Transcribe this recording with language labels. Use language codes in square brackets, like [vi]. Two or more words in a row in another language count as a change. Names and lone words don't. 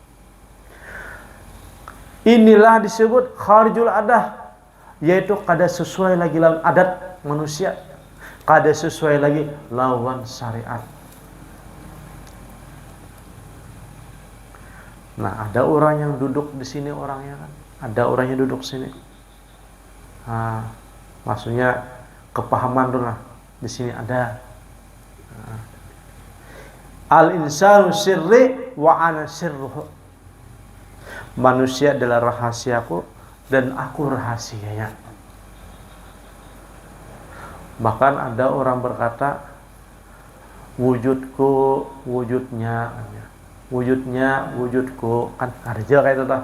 [bjn] Inilah disebut [ar] خارج العادة, [bjn] yaitu kada sesuai lagi lawan adat manusia, kada sesuai lagi lawan syariat. Nah, ada orang yang duduk di sini orangnya kan, ada orang yang duduk sini. Nah, maksudnya kepahaman dulu lah di sini ada. Nah, [ar] الإنسان سري وأنا سره. [bjn] Manusia adalah rahasiaku dan aku rahasianya. Bahkan ada orang berkata, wujudku wujudnya, wujudku, kan ada juga kayak itu toh.